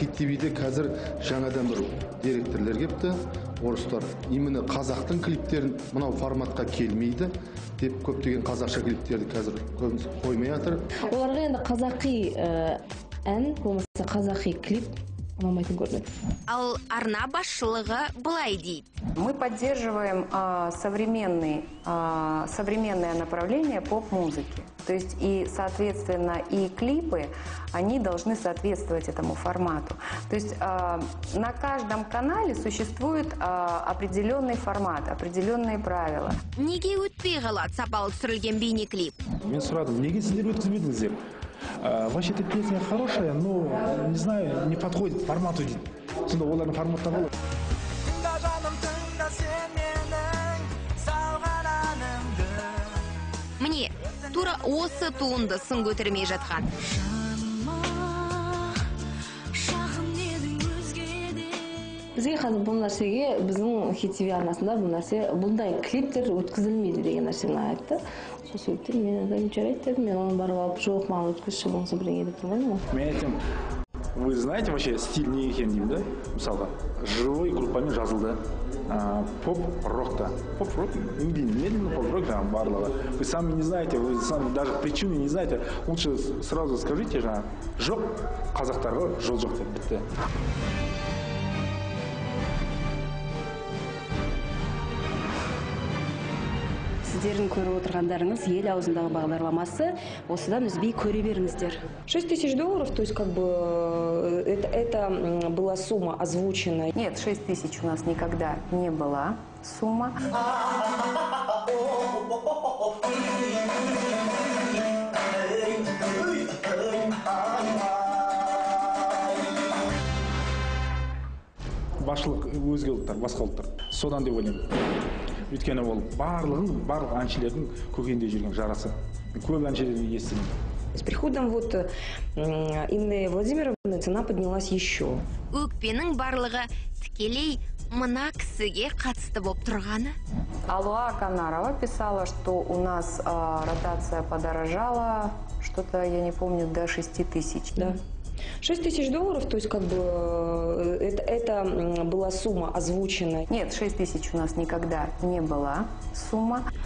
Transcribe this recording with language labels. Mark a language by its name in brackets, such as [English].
[Kazakh] Хит-ТВ-де қазір жаңадан бір директорлер кепті, орыстар. [Russian] Именно [Kazakh] қазақтың клиптерін мынау форматқа келмейді деп көптеген қазақша клиптерді қазір көбісі қоймай жатыр. Оларға енді қазақи ән, болмаса қазақи клип ұнамайтын көрінеді. Ал арна басшылығы былай дейді. [Russian] Мы поддерживаем современное направление поп-музыки. То есть и, соответственно, и клипы, они должны соответствовать этому формату. То есть на каждом канале существует определенный формат, определенные правила. [Kazakh] Неге өтпей қалады сапалы түсірілген бейнеклип? Мен сұрадым, неге сіздер өткізбедіңіздер? [Russian] Вообще-то песня хорошая, но, не знаю, не подходит формату [Kazakh] дейді. Сонда олардың форматта болады. Міне, тура осы туынды сын көтермей жатқан. Бізге қазір бұл нәрсеге, біздің хит-ТВ арнасында бұндай клиптер өткізілмейді деген нәрсені айтты. Сол сөйтті, мен адам жарайды дедім, мен оны барып алып, жоқ, маған өткізші болса бірдеңе деп тұрмаймын ғой. Мен айтам, [Russian] вы знаете вообще стиль [Kazakh] не екен деймін да? Мысалға, живой группамен жазылды. Поп-рокта. Поп-рок, медленный поп-рок барлығы. [Russian] Вы сами не знаете, вы сами даже причины не знаете. Лучше сразу скажите, [Kazakh] жоқ, қазақтарға жол жоқ деп бітті. Сіздердің көріп отырғандарыңыз ел аузындағы бағдарламасы, осыдан үзбей көре беріңіздер. [Russian] $6000, то есть как бы это была сумма озвучена. Нет, 6000 у нас никогда не была сумма. [Kazakh] Басшылық өзге ұлттар, басқа ұлттар. Содан деп ойлаймын. Өйткені ол барлық әншілердің көкейінде жүрген жарасы. Көп әншілерді естідім. [Russian] С приходом Инны Владимировны цена поднялась еще. [Kazakh] Өкпенің барлығы тікелей мына кісіге қатысты болып тұрғаны. [Russian] Алуа Канарова писала, что у нас ротация подорожала, что-то, я не помню, до 6000. Да. $6000, то есть как бы это была сумма озвучена. Нет, 6000 у нас никогда не была сумма.